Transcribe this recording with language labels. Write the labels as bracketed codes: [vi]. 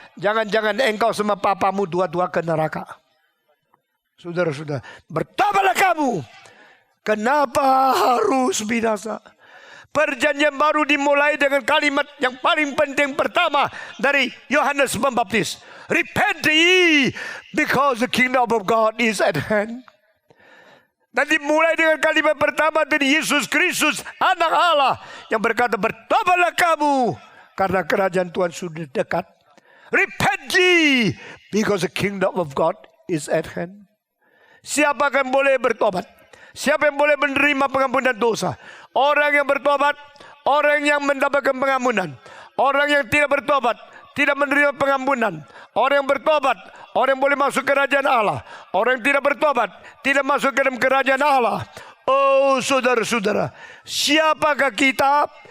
[id] Jangan-jangan engkau sama papamu dua-dua ke neraka. Saudara-saudara, bertobatlah kamu. Kenapa harus binasa? Perjanjian baru dimulai dengan kalimat yang paling penting pertama dari Yohanes Pembaptis. [en] Repent ye, because the kingdom of God is at hand. [id] Dan dimulai dengan kalimat pertama dari Yesus Kristus, anak Allah, yang berkata, bertobatlah kamu, karena kerajaan Tuhan sudah dekat. [en] Repent ye, because the kingdom of God is at hand. [id] Siapa yang boleh bertobat? Siapa yang boleh menerima pengampunan dosa? Orang yang bertobat, orang yang mendapatkan pengampunan. Orang yang tidak bertobat, tidak menerima pengampunan. Orang yang bertobat, orang yang boleh masuk kerajaan Allah. Orang yang tidak bertobat, tidak masuk ke dalam kerajaan Allah. Oh saudara-saudara, siapakah kita?